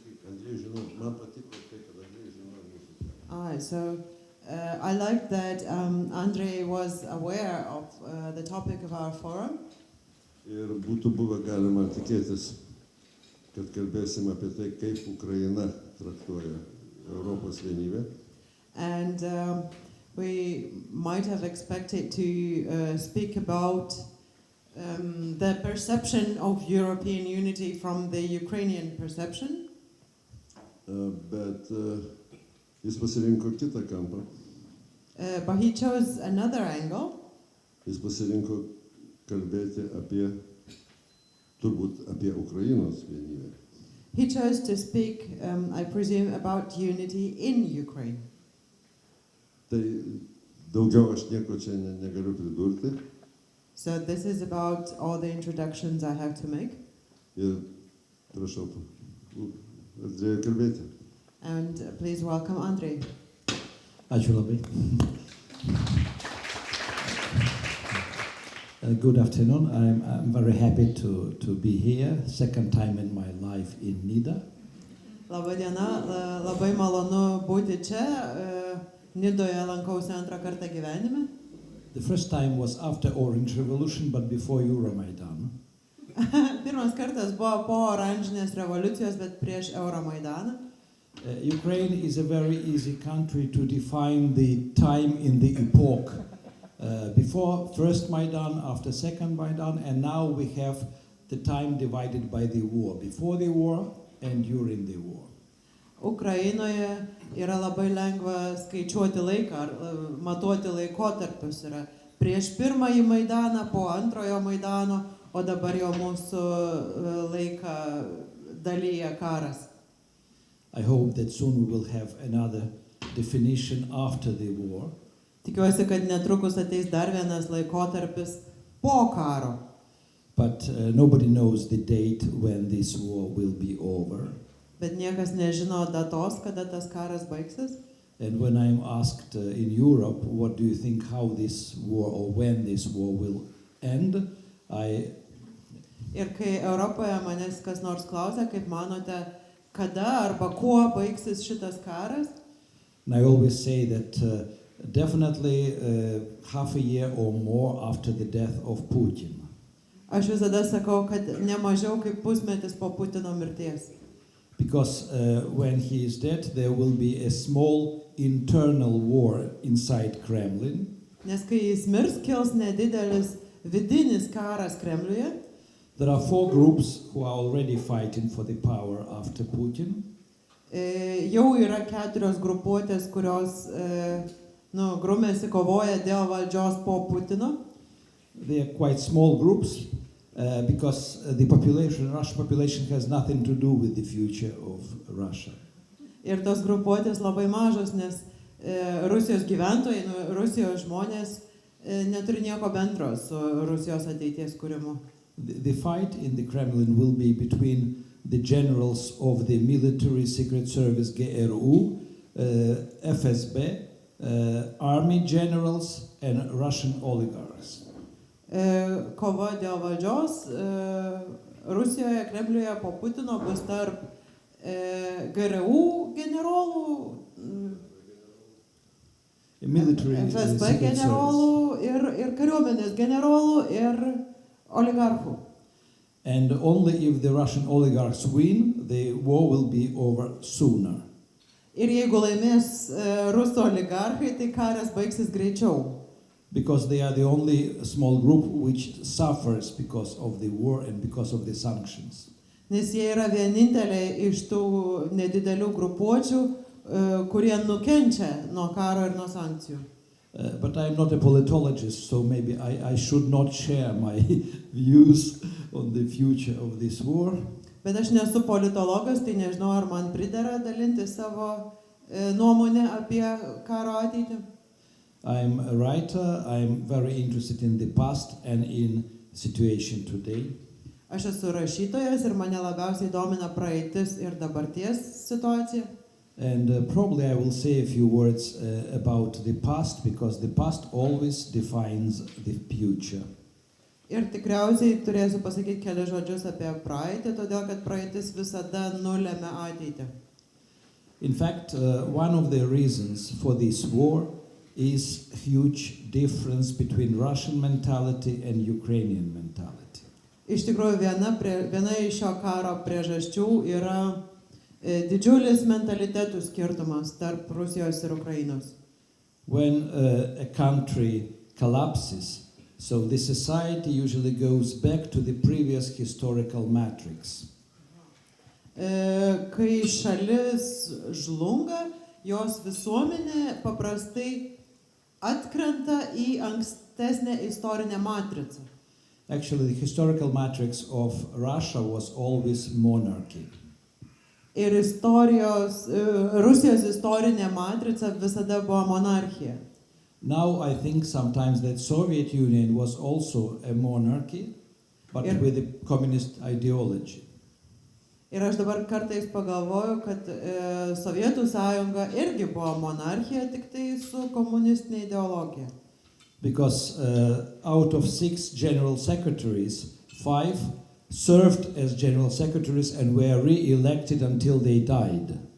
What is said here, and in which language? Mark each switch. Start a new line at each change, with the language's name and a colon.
Lithuanian: Andriejus žinojo, man patiko tai, kad Andriejus žinojo mūsų temą.
English: So I like that Andrii was aware of the topic of our forum.
Lithuanian: Ir būtų buvę galima tikėtis, kad kalbėsim apie tai, kaip Ukraina traktuoja Europos vienybę.
English: And we might have expected to speak about the perception of European unity from the Ukrainian perception.
Lithuanian: Bet jis pasirinko kitą kampą.
English: But he chose another angle.
Lithuanian: Jis pasirinko kalbėti turbūt apie Ukrainos vienybę.
English: He chose to speak, I presume, about unity in Ukraine.
Lithuanian: Tai daugiau aš nieko čia negaliu pridurti.
English: So this is about all the introductions I have to make.
Lithuanian: Ir prašau, Andriejų kalbėti.
English: And please welcome Andrii.
Lithuanian: Ačiū labai.
English: Good afternoon. I'm very happy to be here, second time in my life in NIDA.
Lithuanian: Labą dieną, labai malonu būti čia. Nidoje lankausi antrą kartą gyvenime.
English: The first time was after Orange Revolution, but before Euromaidan.
Lithuanian: Pirmas kartas buvo po oranžinės revoliucijos, bet prieš Euromaidaną.
English: Ukraine is a very easy country to define the time in the epoch. Before first Maidan, after second Maidan, and now we have the time divided by the war, before the war and during the war.
Lithuanian: Ukrainoje yra labai lengva skaičiuoti laiką, ar matuoti laikotarpius. Yra prieš pirmąjį Maidaną, po antrojo Maidano, o dabar jau mūsų laiką dalyja karas.
English: I hope that soon we will have another definition after the war.
Lithuanian: Tikiuosi, kad netrukus ateis dar vienas laikotarpis po karo.
English: But nobody knows the date when this war will be over.
Lithuanian: Bet niekas nežino datos, kada tas karas baigsis.
English: And when I'm asked in Europe, what do you think how this war or when this war will end,
Lithuanian: Ir kai Europoje manęs kas nors klausia, kaip manote, kada arba kuo baigsis šitas karas,
English: and I always say that definitely half a year or more after the death of Putin.
Lithuanian: Aš visada sakau, kad ne mažiau kaip pusmetis po Putino mirties.
English: Because when he is dead, there will be a small internal war inside Kremlin.
Lithuanian: Nes kai jis mirs, kils nedidelis vidinis karas Kremliuje.
English: There are 4 groups who are already fighting for the power after Putin.
Lithuanian: Jau yra 4 grupuotės, kurios grumėsi kovoja dėl valdžios po Putino.
English: They are quite small groups, because the population, Russian population, has nothing to do with the future of Russia.
Lithuanian: Ir tos grupuotės labai mažos, nes Rusijos gyventojai, Rusijos žmonės neturi nieko bendro su Rusijos ateities kūrimu.
English: The fight in the Kremlin will be between the generals of the military secret service GRU, FSB, army generals and Russian oligarchs.
Lithuanian: Kova dėl valdžios Rusijoje, Kremliuje po Putino bus tarp GRU generolų, FSB generolų ir kariuomenės generolų ir oligarchų.
English: And only if the Russian oligarchs win, the war will be over sooner.
Lithuanian: Ir jeigu laimės rusų oligarchai, tai karas baigsis greičiau.
English: Because they are the only small group which suffers because of the war and because of the sanctions.
Lithuanian: Nes jie yra vieninteliai iš tų nedidelių grupuočių, kurie nukenčia nuo karo ir nuo sankcijų.
English: But I'm not a politologist, so maybe I should not share my views on the future of this war.
Lithuanian: Bet aš nesu politologas, tai nežinau, ar man pridera dalinti savo nuomonę apie karo ateitį.
English: I'm a writer, I'm very interested in the past and in situation today.
Lithuanian: Aš esu rašytojas ir mane labiausiai domina praeitis ir dabarties situacija.
English: And probably I will say a few words about the past, because the past always defines the future.
Lithuanian: Ir tikriausiai turėsiu pasakyti kelias žodžius apie praeitį, todėl kad praeitis visada nulemia ateitį.
English: In fact, one of the reasons for this war is huge difference between Russian mentality and Ukrainian mentality.
Lithuanian: Iš tikrųjų, viena iš šio karo priežasčių yra didžiulis mentalitetų skirtumas tarp Rusijos ir Ukrainos.
English: When a country collapses, so the society usually goes back to the previous historical matrix.
Lithuanian: Kai šalis žlunga, jos visuomenė paprastai atkrenta į ankstesnę istorinę matricą.
English: Actually, the historical matrix of Russia was always monarchy.
Lithuanian: Ir Rusijos istorinė matrica visada buvo monarchija.
English: Now I think sometimes that Soviet Union was also a monarchy, but with a communist ideology.
Lithuanian: Ir aš dabar kartais pagalvoju, kad Sovietų sąjunga irgi buvo monarchija, tik tai su komunistinė ideologija.
English: Because out of 6 general secretaries, 5 served as general secretaries and were re-elected until they died.